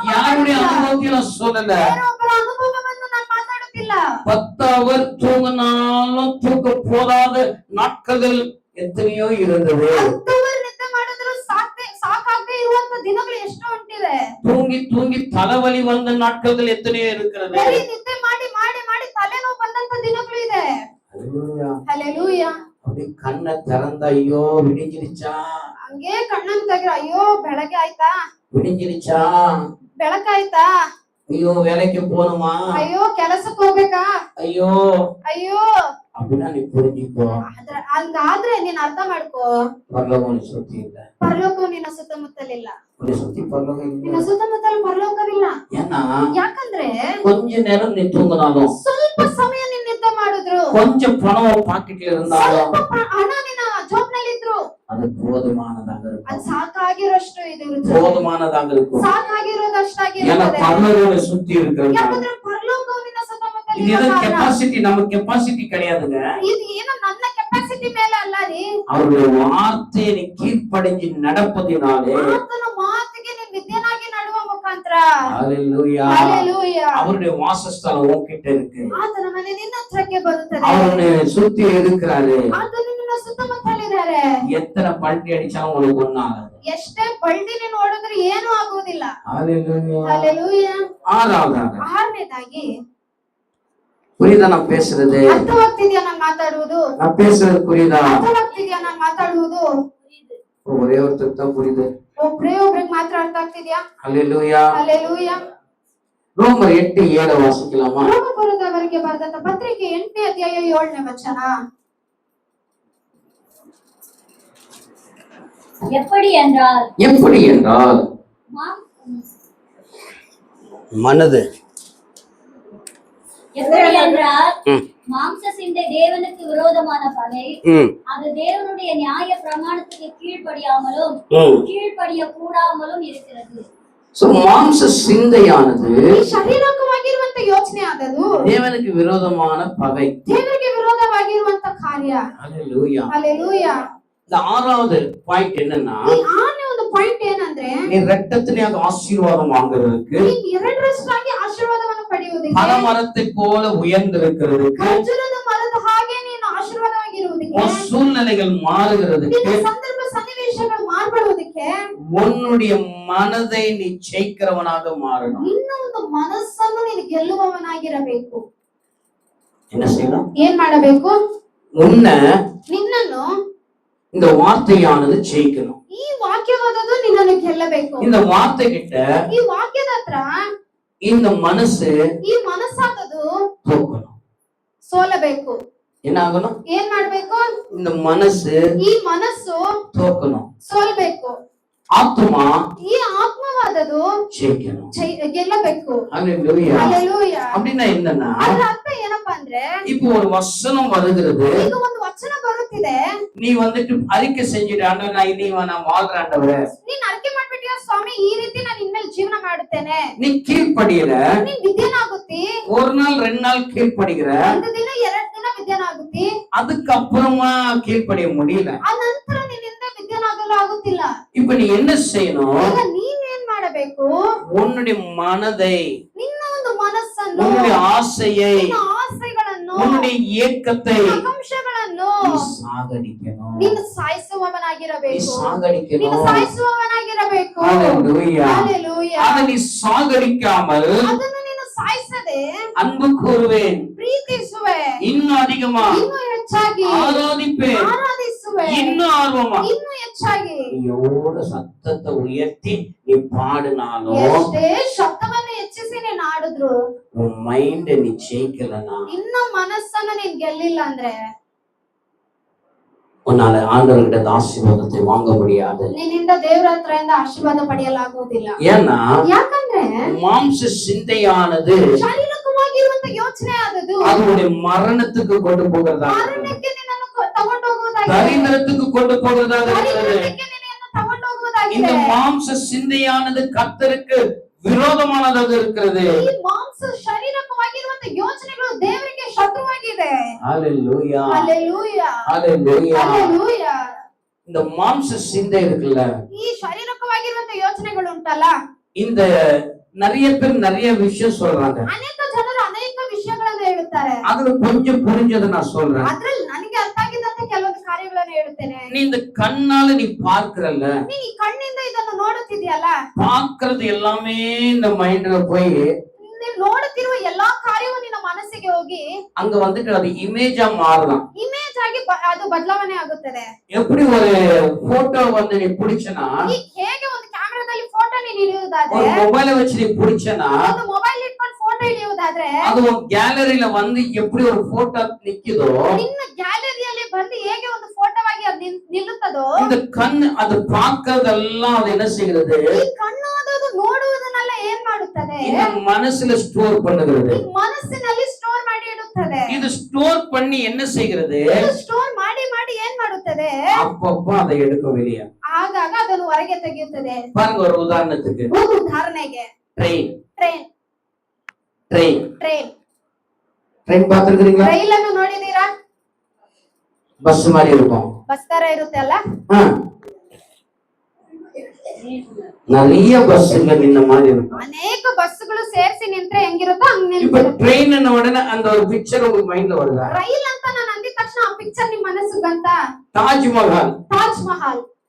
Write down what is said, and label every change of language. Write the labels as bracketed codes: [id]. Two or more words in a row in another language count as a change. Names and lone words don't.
[ta] யாருடைய [kn] ಮಾತಾಡುತ್ತಿಲ್ಲ. [ta] அனுபவத்தையும் நான் சொல்லல. [kn] ಬೇರೊಬ್ಬರ ಅನುಭವವನ್ನು ನಾನು ಮಾತಾಡುತ್ತಿಲ್ಲ. [ta] 10 அவர் தூங்கினாலும் தூக்க போதாத நாட்கள் எத்தனையோ இருந்தது. [kn] 10 ಅವರ್ ನಿದ್ದೆ ಮಾಡಿದ್ರು ಸಾಕಾಗದೆ ಇರುವಂತ ದಿನಗಳು ಎಷ್ಟೋ ಉಂಟಿವೆ. [ta] தூங்கி தூங்கி தலைவலி வந்த நாட்கள் எத்தனையோ இருக்கிறது. [kn] ಬರೀ ನಿದ್ದೆ ಮಾಡಿ ಮಾಡಿ ಮಾಡಿ ತಲೆನೋವು ಬಂದಂತ ದಿನಗಳು ಇದೆ. [ta] ஹalleluya. [kn] ಹಲ್ಲೆಲೂಯಾ. [ta] அப்படி கண்ணை திறந்த ஐயோ விடிஞ்சிருச்சா, [kn] ಹಂಗೆ ಕಣ್ಣನ್ನು ತೆಗೆದು ಅಯ್ಯೋ ಬೆಳಗ್ಗೆ ಆಯ್ತಾ, [ta] விடிஞ்சிருச்சா, [kn] ಬೆಳಕಾಯ್ತಾ, [ta] ஐயோ வேலைக்கு போகணுமா, [kn] ಅಯ್ಯೋ ಕೆಲಸಕ್ಕೆ ಹೋಗ್ಬೇಕಾ, [ta] ஐயோ [kn] ಅಯ್ಯೋ [ta] அப்படின்னா நீ புரிஞ்சுக்கோ, [kn] ಹಂಗಾದ್ರೆ ನೀನ್ ಅರ್ಥ ಮಾಡ್ಕೋ, [ta] பரலோகம் சுத்தி இல்ல. [kn] ಪರಲೋಕವು ನಿನ್ನ ಸುತ್ತಮುತ್ತಲಿಲ್ಲ. [ta] உன்னை சுத்தி பரலோகம் [kn] ನಿನ್ನ [ta] இல்ல. [kn] ಸುತ್ತಮುತ್ತಲು ಪರಲೋಕವಿಲ್ಲ. [ta] ஏன்னா [kn] ಯಾಕಂದ್ರೆ [ta] கொஞ்ச நேரம் நீ தூங்கினாலும், [kn] ಸ್ವಲ್ಪ ಸಮಯ ನೀನ್ ನಿದ್ದೆ ಮಾಡಿದ್ರು, [ta] கொஞ்சம் பணம் பாக்கெட்ல இருந்தாலும் [kn] ಸ್ವಲ್ಪ ಹಣ ನಿನ್ನ ಜಾಬ್ನಲ್ಲಿ ಇದ್ರು, [ta] அது போதுமானதாக [kn] ಅದು [ta] இருக்கும். [kn] ಸಾಕಾಗಿರೋಷ್ಟು ಇದು ಇರುತ್ತೆ. [ta] போதுமானதாக இருக்கும். [kn] ಸಾಕಾಗಿರೋದಷ್ಟಾಗಿ [ta] ஏன்னா [kn] ಇರುತ್ತದೆ. [ta] பரலோகம் சுத்தி இருக்கிறது. [kn] ಯಾಕಂದ್ರೆ ಪರಲೋಕವು ನಿನ್ನ ಸುತ್ತಮುತ್ತಲು [ta] இது [kn] ಇರೋ [ta] எதுவும் [kn] ಕಾರಣ. [ta] கெப்பாசிட்டி, நம்ம கெப்பாசிட்டி கிடையாதுங்க. [kn] ಇದು ಏನೋ ನನ್ನ ಕೆಪಾಸಿಟಿ ಶಕ್ತಿ ಮೇಲೆ ಅಲ್ಲ ರೀ, [ta] அவருடைய வார்த்தையை நீ கீழ்ப்படிஞ்சு நடப்பதினாலே [kn] ಆತನ ಮಾತಿಗೆ ನೀನ್ ವಿದ್ಯನಾಗಿ ನಡುವ ಮುಖಾಂತರ [ta] ஹalleluya [kn] ಹಲ್ಲೆಲೂಯಾ, [ta] அவருடைய வாசஸ்தலம் உன்கிட்ட இருக்கு. [kn] ಆತನ ಮನೆ ನಿನ್ನ ಹತ್ರಕ್ಕೆ ಬರುತ್ತದೆ. [ta] அவருடைய சுத்தி இருக்கிறாரு. [kn] ಆತನು ನಿನ್ನ ಸುತ್ತಮುತ್ತಲಿದ್ದಾರೆ. [ta] எத்தனை பல்ಟಿ அடிச்சாலும் உனக்கு ஒண்ணும் ஆகாது. [kn] ಎಷ್ಟೇ ಬಳ್ಳಿ ನೀನು ಓಡಿದ್ರೆ ಏನೂ ಆಗುವುದಿಲ್ಲ. [ta] ஹalleluya. [kn] ಹಲ್ಲೆಲೂಯಾ. [ta] ஆறாவதாக [kn] ಆರನೇದಾಗಿ, [ta] புரியுதா நான் பேசுறது? [kn] ಅರ್ಥವಾಗ್ತಿದ್ಯಾ ನಾನು ಮಾತಾಡುವುದು? [ta] நான் பேசுறது புரியுதா? [kn] ಅರ್ಥವಾಗ್ತಿದ್ಯಾ ನಾನು ಮಾತಾಡುವುದು? [ta] ஒரே ஒருத்தருக்கு தான் புரியுது. [kn] ಒಬ್ರಿಗೆ ಮಾತ್ರ ಅರ್ಥ ಆಗ್ತಿದ್ಯಾ? [ta] ஹalleluya. [kn] ಹಲ್ಲೆಲೂಯಾ. [ta] ரோமர் 8:7 வாசிக்கலாமா? [kn] ರೋಮಪುರದವರಿಗೆ ಬರೆದಂತ ಪತ್ರಿಕೆ 8ನೇ ಅಧ್ಯಾಯ 7ನೇ ವಚನ. [ta] எப்படி என்றால் எப்படி என்றால் மாம்- மனது எப்படி என்றால் மாம்ச சிந்தை தேவனுக்கு விரோதமான பகை. அது தேவனுடைய நியாய பிரமாணத்துக்கு கீழ்ப்படிய கூடாமலும் இருக்கிறது. சோ மாம்ச சிந்தையானது [kn] ಈ ಶಾರೀರಿಕವಾಗಿರುವಂತ ಯೋಚನೆ ಆದದು [ta] தேவனுக்கு விரோதமான பகை. [kn] ದೇವರಿಗೆ ವಿರೋಧವಾಗಿರುವಂತ ಕಾರ್ಯ. [ta] ஹalleluya. [kn] ಹಲ್ಲೆಲೂಯಾ. [ta] இந்த ஆறாவது பாயிண்ட் என்னன்னா, [kn] ಈ ಆರನೇ ಒಂದು ಪಾಯಿಂಟ್ ಏನಂದ್ರೆ, [ta] நீ ரெட்டத்திலேயாக ஆசீர்வாதம் வாங்குறதுக்கு, [kn] ನೀನ್ ಎರಡರಷ್ಟಾಗಿ ಆಶೀರ್ವಾದವನ್ನು ಪಡೆಯುವುದಕ್ಕೆ, [ta] பலமரத்தை போல உயர்ந்திருக்கிறதுக்கு, [kn] ಖರ್ಜೂರದ ಮರದ ಹಾಗೆ ನೀನು ಆಶೀರ್ವಾದವಾಗಿರುವುದಕ್ಕೆ, [ta] உன் சூழ்நிலைகள் மாறுகிறதுக்கு, [kn] ನಿನ್ನ ಸಂದರ್ಭ ಸನ್ನಿವೇಶಗಳು ಮಾರ್ಪಡುವುದಕ್ಕೆ, [ta] உன்னுடைய மனதை நீ ஜெயிக்கிறவனாக மாறணும். [kn] ನಿನ್ನ ಒಂದು ಮನಸ್ಸನ್ನು ನೀನು ಗೆಲ್ಲುವವನಾಗಿರಬೇಕು. [ta] என்ன செய்யணும்? [kn] ಏನ್ ಮಾಡಬೇಕು? ನಿನ್ನನ್ನು [ta] இந்த வார்த்தையானது ஜெயிக்கணும். [kn] ಈ ವಾಕ್ಯವಾದದ್ದು ನಿನ್ನನ್ನು ಗೆಲ್ಲಬೇಕು. [ta] இந்த வார்த்தை கிட்ட [kn] ಈ ವಾಕ್ಯದ ಹತ್ರ [ta] இந்த மனசு [kn] ಈ ಮನಸ್ಸಾದದು [ta] தோக்கணும். [kn] ಸೋಲಬೇಕು. [ta] என்ன ஆகணும்? [kn] ಏನ್ ಮಾಡ್ಬೇಕು? [ta] இந்த மனசு [kn] ಈ ಮನಸ್ಸು [ta] தோக்கணும். [kn] ಸೋಲ್ಬೇಕು. [ta] ஆத்மா [kn] ಈ ಆತ್ಮವಾದದು [ta] ஜெயிக்கணும். [kn] ಗೆಲ್ಲಬೇಕು. [ta] ஹalleluya. [kn] ಹಲ್ಲೆಲೂಯಾ. [ta] அப்படின்னா என்னன்னா, [kn] ಅದರ ಅರ್ಥ ಏನಪ್ಪಾ ಅಂದ್ರೆ, [ta] இப்போ ஒரு வசனம் வருகிறது, [kn] ಈಗ ಒಂದು ವಚನ ಬರುತ್ತಿದೆ, [ta] நீ வந்துட்டு அறிக்கை செஞ்சுட்டு, ஆண்டவரே நான் இனி நான் வாழ்றேன் ஆண்டவரே, [kn] ನೀನ್ ಅರಿಕೆ ಮಾಡ್ಬಿಟ್ಟಿಯ ಸ್ವಾಮಿ, ಈ ರೀತಿ ನಾನು ಇನ್ಮೇಲೆ ಜೀವನ ಮಾಡುತ್ತೇನೆ, [ta] நீ கீழ்ப்படியற, [kn] ನೀನ್ ವಿದ್ಯನಾಗುತ್ತಿ, [ta] ஒரு நாள் 2 நாள் கீழ்ப்படிகிற, [kn] ಒಂದು ದಿನ 2 ದಿನ ವಿದ್ಯನಾಗುತ್ತಿ, [ta] அதுக்கப்புறமா கீழ்ப்படிய முடியல. [kn] ಆ ನಂತರ ನಿನ್ನಿಂದ ವಿದ್ಯನಾಗಲು ಆಗುತ್ತಿಲ್ಲ. [ta] இப்ப நீ என்ன செய்யணும்? [kn] ಈಗ ನೀನ್ ಏನ್ ಮಾಡಬೇಕು? [ta] உன்னுடைய மனதை, [kn] ನಿನ್ನ ಒಂದು ಮನಸ್ಸನ್ನು, [ta] உன்னுடைய ஆசையை, [kn] ನಿನ್ನ ಆಸೆಗಳನ್ನು, [ta] உன்னுடைய ஏக்கத்தை [kn] ಆಕಾಂಕ್ಷೆಗಳನ್ನು [ta] நீ சாகடிக்கணும். [kn] ನೀನು [ta] நீ [kn] ಸಾಯಿಸುವವನಾಗಿರಬೇಕು. ನೀನು [ta] சாகடிக்கணும். [kn] ಸಾಯಿಸುವವನಾಗಿರಬೇಕು. [ta] ஹalleluya. [kn] ಹಲ್ಲೆಲೂಯಾ. [ta] அதை நீ சாகடிக்காமல் [kn] ಅದನ್ನು ನೀನು ಸಾಯಿಸದೆ [ta] அன்பு கூறுவேன், [kn] ಪ್ರೀತಿಸುವೆ, [ta] இன்னும் அதிகமா [kn] ಇನ್ನೂ ಹೆಚ್ಚಾಗಿ [ta] ஆராதிப்பேன், [kn] ಆರಾಧಿಸುವೆ, [ta] இன்னும் ஆர்வமா [kn] ಇನ್ನೂ ಹೆಚ್ಚಾಗಿ. [ta] எவ்வளவு சத்தத்தை உயர்த்தி நீ பாடினாலும் [kn] ಎಷ್ಟೇ ಶಬ್ದವನ್ನು ಹೆಚ್ಚಿಸಿ ನೀನ್ ಆಡಿದ್ರು, [ta] உன் மைண்ட் நீ ஜெயிக்கலனா, [kn] ನಿನ್ನ ಮನಸ್ಸನ್ನು ನೀನ್ ಗೆಲ್ಲಿಲ್ಲ ಅಂದ್ರೆ, [ta] உன்னால ஆண்டவர்கிட்ட ஆசீர்வாதத்தை வாங்க முடியாது. [kn] ನಿನ್ನಿಂದ ದೇವರ ಹತ್ರದಿಂದ ಆಶೀರ್ವಾದ ಪಡೆಯಲಾಗುವುದಿಲ್ಲ. [ta] ஏன்னா [kn] ಯಾಕಂದ್ರೆ [ta] மாம்ச சிந்தையானது [kn] ಶಾರೀರಿಕವಾಗಿರುವಂತ ಯೋಚನೆ ಆದದು [ta] அதனுடைய மரணத்துக்கு கொண்டு போகிறதா, [kn] ಮರಣಕ್ಕೆ ನಿನ್ನನ್ನು ತಗೊಂಡು ಹೋಗುವುದಾಗಿದೆ, [ta] தரித்திரத்துக்கு கொண்டு போகிறதாக இருக்கிறது. [kn] ದರಿದ್ರಕ್ಕೆ ನಿನ್ನನ್ನು ತಗೊಂಡು ಹೋಗುವುದಾಗಿದೆ. [ta] இந்த மாம்ச சிந்தையானது கர்த்தருக்கு விரோதமானதாக இருக்கிறது. [kn] ಈ ಮಾಂಸ ಶಾರೀರಿಕವಾಗಿರುವಂತ ಯೋಚನೆಗಳು ದೇವರಿಗೆ ಶತ್ರುವಾಗಿದೆ. [ta] ஹalleluya. [kn] ಹಲ್ಲೆಲೂಯಾ. [ta] ஹalleluya. [kn] ಹಲ್ಲೆಲೂಯಾ. [ta] இந்த மாம்ச சிந்தை இருக்குல்ல, [kn] ಈ ಶಾರೀರಿಕವಾಗಿರುವಂತ ಯೋಚನೆಗಳು ಉಂಟಲ್ಲ, [ta] இந்த நிறைய பேர் நிறைய விஷயம் சொல்றாங்க. [kn] ಅನೇಕ ಜನರು ಅನೇಕ ವಿಷಯಗಳನ್ನು ಹೇಳುತ್ತಾರೆ. [ta] அதுல கொஞ்சம் புரிஞ்சதை நான் சொல்றேன். [kn] ಅದ್ರಲ್ಲಿ ನನಗೆ ಅರ್ಥ ಆಗಿದ್ದಂತ ಕೆಲವೊಂದು ಕಾರ್ಯಗಳನ್ನು ಹೇಳುತ್ತೇನೆ. [ta] நீ இந்த கண்ணால நீ பார்க்கறல்ல, [kn] ನೀನ್ ಈ ಕಣ್ಣಿಂದ ಇದನ್ನು ನೋಡುತ್ತಿದ್ಯಲ್ಲ, [ta] பார்க்கறது எல்லாமே இந்த மைண்ட்ல போய் [kn] ನೀನ್ ನೋಡುತ್ತಿರುವ ಎಲ್ಲಾ ಕಾರ್ಯವು ನಿನ್ನ ಮನಸ್ಸಿಗೆ ಹೋಗಿ [ta] அங்க வந்துட்டு அது இமேஜா மாறலாம். [kn] ಇಮೇಜ್ ಆಗಿ ಅದು ಬದಲಾವಣೆ ಆಗುತ್ತದೆ. [ta] எப்படி ஒரு போட்டோ வந்து நீ பிடிச்சனா, [kn] ಈಗ ಹೇಗೆ ಒಂದು ಕ್ಯಾಮೆರಾದಲ್ಲಿ ಫೋಟೋ ನೀನು ಹಿಡಿಯುವುದಾದ್ರೆ, [ta] ஒரு மொபைலை வச்சு நீ பிடிச்சனா, [kn] ಒಂದು ಮೊಬೈಲ್ ಇಟ್ಕೊಂಡು ಫೋಟೋ ಹಿಡಿಯುವುದಾದ್ರೆ, [ta] அது உன் கேலரியில வந்து எப்படி ஒரு போட்டோ நிக்குதோ, [kn] ನಿನ್ನ ಗ್ಯಾಲರಿಯಲ್ಲಿ ಬಂದು ಹೇಗೆ ಒಂದು ಫೋಟೋವಾಗಿ ಅದು ನಿಲ್ಲುತ್ತದೋ, [ta] இந்த கண் அது பார்க்கறதெல்லாம் அது என்ன செய்கிறது, [kn] ಈ ಕಣ್ಣು ಅದು ನೋಡುವುದನ್ನೆಲ್ಲ ಏನ್ ಮಾಡುತ್ತದೆ, [ta] இந்த மனசுல ஸ்டோர் பண்ணுகிறது. [kn] ಈ ಮನಸ್ಸಿನಲ್ಲಿ ಸ್ಟೋರ್ ಮಾಡಿ ಇಡುತ್ತದೆ. [ta] இது ஸ்டோர் பண்ணி என்ன செய்கிறது, [kn] ಸ್ಟೋರ್ ಮಾಡಿ ಮಾಡಿ ಏನ್ ಮಾಡುತ್ತದೆ, [ta] அப்பப்ப அதை எடுக்க வெளியே. [kn] ಆಗಾಗ ಅದನ್ನು ಹೊರಗೆ ತೆಗೆಯುತ್ತದೆ. [ta] பாருங்க ஒரு உதாரணத்துக்கு, [kn] ಒಂದು ಉದಾಹರಣೆಗೆ, [ta] ட்ரெயின் [kn] ಟ್ರೈನ್ [ta] ட்ரெயின் [kn] ಟ್ರೈನ್ [ta] ட்ரெயின் பார்த்திருக்கீங்களா? [kn] ರೈಲನ್ನು ನೋಡಿದೀರಾ? [ta] பஸ் மாதிரி இருக்கும். [kn] ಬಸ್ ತರ ಇರುತ್ತೆ ಅಲ್ಲ, [ta] ஆ, நிறைய பஸ்ஸுங்க நின்ன மாதிரி இருக்கும். [kn] ಅನೇಕ ಬಸ್ಗಳು ಸೇರಿಸಿ ನಿಂತ್ರೆ ಹೆಂಗಿರುತ್ತೋ ಹಂಗ್ [ta] இப்ப [kn] ನಿಂತಿರುತ್ತೆ. [ta] ட்ரெயின் உடனே அந்த ஒரு பிக்சர் உங்களுக்கு மைண்ட்ல வருதா? [kn] ರೈಲ್ ಅಂತ ನಾನು ಅಂದಿದ ತಕ್ಷಣ ಆ ಪಿಕ್ಚರ್ ನಿಮ್ ಮನಸ್ಸಿಗೆ ಬಂತ? [ta] தாஜ்மஹால் [kn] ತಾಜ್ ಮಹಲ್